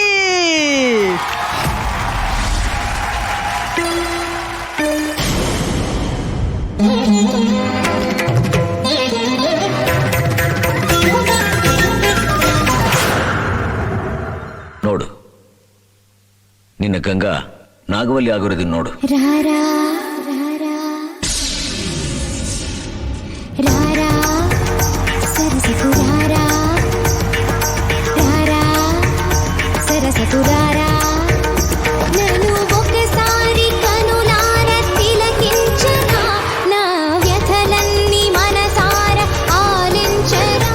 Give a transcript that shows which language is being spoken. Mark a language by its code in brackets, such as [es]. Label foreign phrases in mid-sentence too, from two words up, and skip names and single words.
[kn] ನೋಡು, ನಿನ್ನ ಗಂಗಾ ನಾಗವಲ್ಲಿ ಆಗಿರೋದನ್ನ ನೋಡು. [te] ರಾರಾ ರಾರಾ ರಾರಾ ಸರಸತು ರಾರಾ ರಾರಾ సరసతు రారా నన్ను ఒకసారి కనులార తిలకించరా నా వ్యథలన్నీ మనసార ఆలించరా